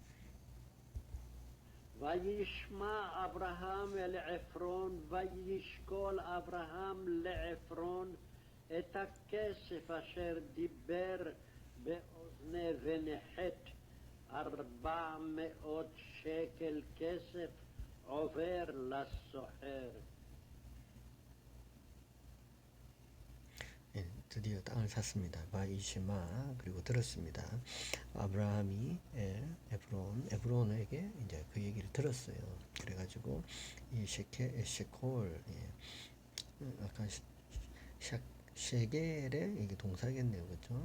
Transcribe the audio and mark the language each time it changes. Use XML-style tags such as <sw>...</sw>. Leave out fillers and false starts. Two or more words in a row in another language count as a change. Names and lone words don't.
<he>וישמע אברהם אל עפרון, וישקול אברהם לעפרון את הכסף אשר דיבר באוזני ונחת 400 שקל כסף עובר לסוחר.</he> <ko>예, 드디어 땅을 샀습니다. 바이시마 그리고 들었습니다. 아브라함이 에브론에게 이제 그 얘기를 들었어요. 그래가지고 이 셰콜 아까 셰겔의 이게 동사겠네요, 그렇죠?</ko>